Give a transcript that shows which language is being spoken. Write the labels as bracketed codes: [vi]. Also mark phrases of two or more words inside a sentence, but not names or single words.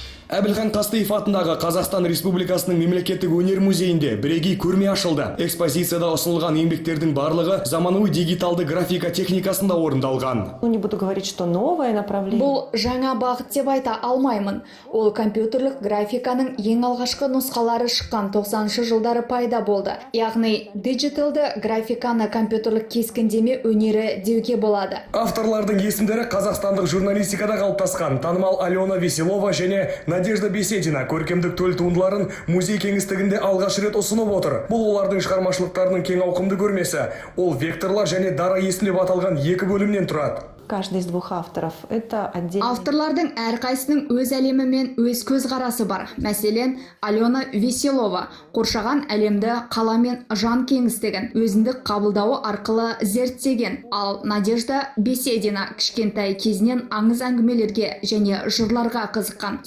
[kk] Әбілхан Қастеев атындағы Қазақстан Республикасының мемлекеттік өнер музейінде бірегей көрме ашылды. Экспозицияда ұсынылған еңбектердің барлығы заманауи дигиталды графика техникасында орындалған. [ru] Не буду говорить, что новое направление. [kk] Бұл жаңа бағыт деп айта алмаймын. Ол компьютерлік графиканың ең алғашқы нұсқалары шыққан 90-шы жылдары пайда болды. Яғни диджиталды графиканы компьютерлік кескіндеме өнері деуге болады. Авторлардың есімдері қазақстандық журналистикада қалыптасқан танымал Алена Веселова және Надежда Беседина көркемдік төл туындыларын музей кеңістігінде алғаш рет ұсынып отыр. Бұл олардың шығармашылықтарының кең ауқымды көрмесі. Ол векторлар және дара есілеп аталған екі бөлімнен тұрады. [ru] Каждый из двух авторов это отдельно. [kk] Авторлардың әрқайсының өз әлемі мен өз көзқарасы бар. Мәселен, Алена Веселова қоршаған әлемді қала мен жан кеңістігін өзіндік қабылдауы арқылы зерттеген. Ал Надежда Беседина кішкентай кезінен аңыз әңгімелерге және жырларға қызыққан.